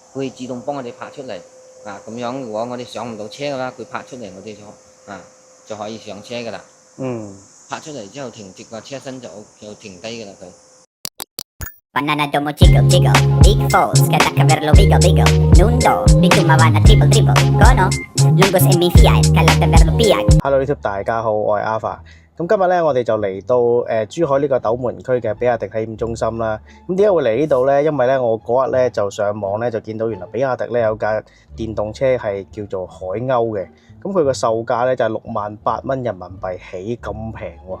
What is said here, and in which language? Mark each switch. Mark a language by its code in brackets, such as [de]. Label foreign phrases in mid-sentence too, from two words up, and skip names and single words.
[yue] 佢會自動幫我哋拍出嚟咁樣如果我哋上唔到車嘅啦，佢拍出嚟我哋就可以上車噶啦。拍出嚟之後停直個車身就停低噶啦佢。 Banana domo jiggle jiggle, big falls, kada caverlo wiggle wiggle, nundo, bitumawana triple triple, kono, lungos and bifiay, kalata verlo piag. Hello YouTube， 大家好，我係 Alpha。咁今日咧，我哋就嚟到珠海呢個斗門區嘅比亞迪體驗中心啦。咁點解會嚟呢度咧？因為咧，我嗰日咧就上網咧就見到原來比亞迪咧有架電動車係叫做海鷗嘅。咁佢個售價咧就係68,000蚊人民幣起，咁平喎。